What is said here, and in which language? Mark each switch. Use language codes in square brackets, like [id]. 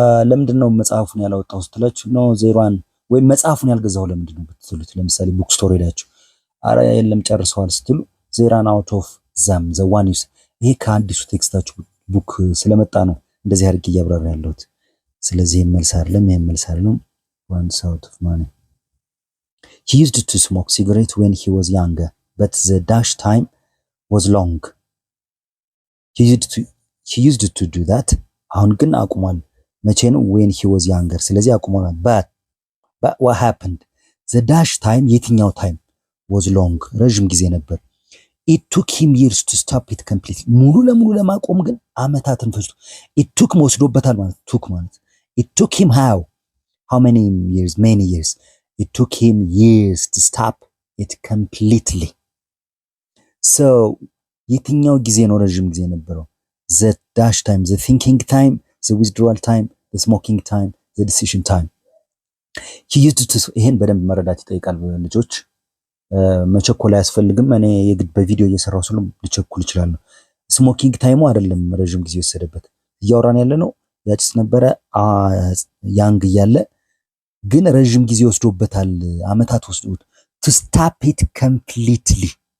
[am] ለምንድነው መጽሐፉን ያላወጣው ስትላችሁ no 01 ወይ መጽሐፉን ያልገዛው ለምንድነው ብትሉት ለምሳሌ ቡክ ስቶር ሄዳችሁ አረ የለም ጨርሰዋል ስትሉ [en] zeran out of them the one is [am] ይሄ ከአዲሱ ቴክስታችሁ ቡክ ስለመጣ ነው እንደዚህ አድርጌ ያብራራ ያለሁት ስለዚህ መልስ አይደለም [en] runs out of money He used to smoke cigarette when he was younger, but the dash time was long. He used to do that. [am] አሁን ግን አቁሟል። መቼ ነው? [en] when he was younger። [am] ስለዚህ አቁሟል። [en] but what happened? the dash time የትኛው time was long [am] ረጅም ጊዜ ነበር። [en] it took him years to stop it completely [am] ሙሉ ለሙሉ ለማቆም ግን አመታትን ፈጅቶ [en] it took [am] ወስዶበታል ማለት [en] took ማለት it took him how many years? many years. it took him years to stop it completely. [am] so የትኛው ጊዜ ነው ረጅም ጊዜ ነበረው? [en] the dash time, the thinking time, the withdrawal time, the smoking time, the decision time. he used to [am] ይሄን በደንብ መረዳት ይጠይቃል ልጆች። መቸኮል አያስፈልግም። እኔ የግድ በቪዲዮ እየሰራው ስለ ልቸኩል እችላለሁ። ስሞኪንግ ታይሙ አይደለም ረጅም ጊዜ ወሰደበት። እያወራን ያለ ነው ያጭስ ነበረ ያንግ እያለ ግን ረጅም ጊዜ ወስዶበታል። አመታት ወስዶት [en] to stop it completely።